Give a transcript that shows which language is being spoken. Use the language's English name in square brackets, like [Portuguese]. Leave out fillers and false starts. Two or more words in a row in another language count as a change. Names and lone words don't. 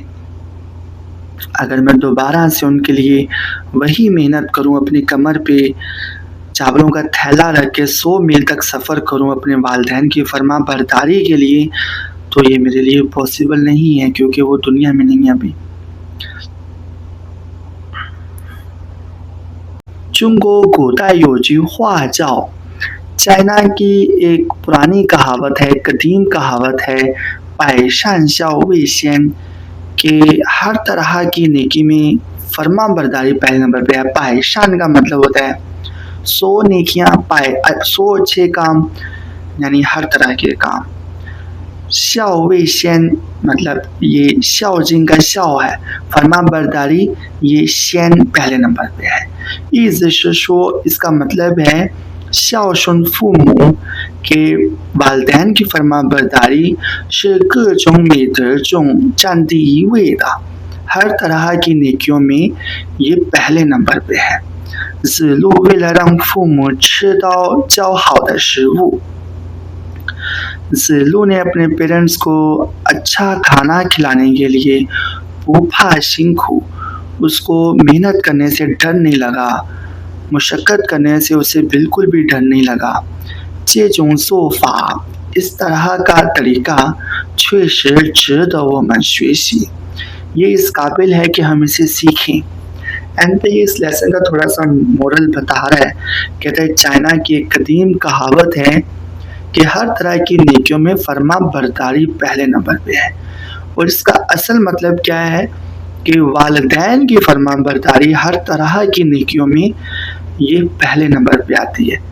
[Urdu] اگر میں دوبارہ سے ان کے لیے وہی محنت کروں، اپنی کمر پہ چاولوں کا تھیلا رکھ کے 100 میل تک سفر کروں اپنے والدین کی فرما برداری کے لیے، تو یہ میرے لیے پاسبل نہیں ہے کیونکہ وہ دنیا میں نہیں ہے ابھی. [Chinese] 中国古代有句话叫 [Urdu] چائنا کی ایک پرانی کہاوت ہے، قدیم کہاوت ہے, [Chinese] "百善孝为先" [Urdu] کہ ہر طرح کی نیکی میں فرمانبرداری پہلے نمبر پہ ہے. پائشان کا مطلب ہوتا ہے 100 نیکیاں، 100 اچھے کام، یعنی ہر طرح کے کام. [Chinese] 孝为先 [Urdu] مطلب یہ 孝敬 کا 孝ہے، فرمانبرداری یہ 先 پہلے نمبر پہ ہے. [Chinese] 意思是说 [Urdu] اس کا مطلب ہے [Chinese] 孝顺父母 [Urdu] کے والدین کی فرمانبرداری [Chinese] 是各种美德中占第一位的， [Urdu] ہر طرح کی نیکیوں میں یہ پہلے نمبر پہ ہے. [Chinese] 子路为了让父母吃到较好的食物， [Urdu] 子路 نے اپنے پیرنٹس کو اچھا کھانا کھلانے کے لیے [Chinese] 不怕辛苦, [Urdu] اس کو محنت کرنے سے ڈر نہیں لگا، مشقت کرنے سے اسے بالکل بھی ڈر نہیں لگا. [Chinese] 这种做法 [Urdu] اس طرح کا طریقہ [Chinese] 确实值得我们学习, [Urdu] یہ اس قابل ہے کہ ہم اسے سیکھیں. اینڈ پہ اس لیسن کا تھوڑا سا مورل بتا رہا ہے، کہتا ہے چائنا کی ایک قدیم کہاوت ہے کہ ہر طرح کی نیکیوں میں فرمانبرداری پہلے نمبر پہ ہے، اور اس کا اصل مطلب کیا ہے کہ والدین کی فرمانبرداری ہر طرح کی نیکیوں میں یہ پہلے نمبر پہ آتی ہے.